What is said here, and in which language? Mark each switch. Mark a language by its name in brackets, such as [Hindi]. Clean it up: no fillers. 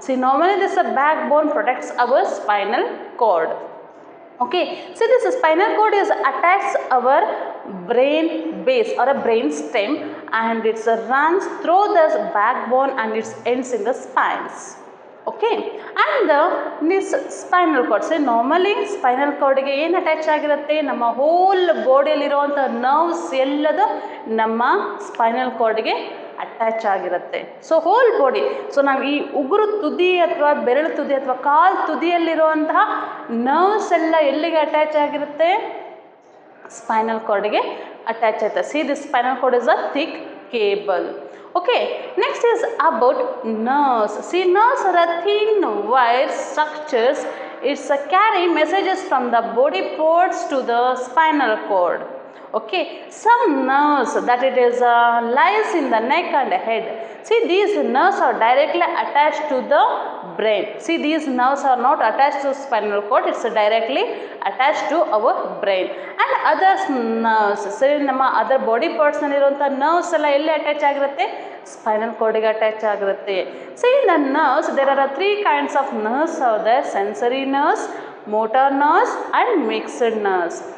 [English] See, normally this backbone protects our spinal cord. Okay, so this spinal cord is attached our brain base or a brain stem, and it runs through the backbone and it ends in the spines. Okay, and this spinal cord, [Kannada] so normally spinal cord ge ಏನು attach ಆಗಿರುತ್ತೆ, ನಮ್ಮ hole ಬಾಡಿಯಲ್ಲಿ ಇರುವಂಥ nerves ಎಲ್ಲದು ನಮ್ಮ spinal ಕಾರ್ಡ್ಗೆ attach ಆಗಿರುತ್ತೆ. So whole body, so ನಾವು ಈ ಉಗುರು ತುದಿ ಅಥವಾ ಬೆರಳು ತುದಿ ಅಥವಾ ಕಾಲು ತುದಿಯಲ್ಲಿರುವಂತಹ ನರ್ವ್ಸ್ ಎಲ್ಲ ಎಲ್ಲಿಗೆ ಅಟ್ಯಾಚ್ ಆಗಿರುತ್ತೆ, ಸ್ಪೈನಲ್ ಕಾರ್ಡ್ಗೆ ಅಟ್ಯಾಚ್ ಆಯ್ತಾ. [English] See this spinal cord is a thick cable. Okay, next is about nerves. See, nerves are a thin wire structures. It's carry messages from the body parts to the spinal cord. Okay, some nerves that it is lies in the neck and head. See, these nerves are directly attached to the brain. See, these nerves are not attached to spinal cord, it's directly attached to our brain. And other nerves, [Kannada] so ನಮ್ಮ other body parts ನಲ್ಲಿರುವಂಥ nerves ಎಲ್ಲ ಎಲ್ಲಿ attach ಆಗಿರುತ್ತೆ, spinal ಕಾರ್ಡ್ಗೆ attach ಆಗಿರುತ್ತೆ. [English] So in the nerves there are three kinds of nerves are there: sensory nerves, motor nerves and mixed nerves.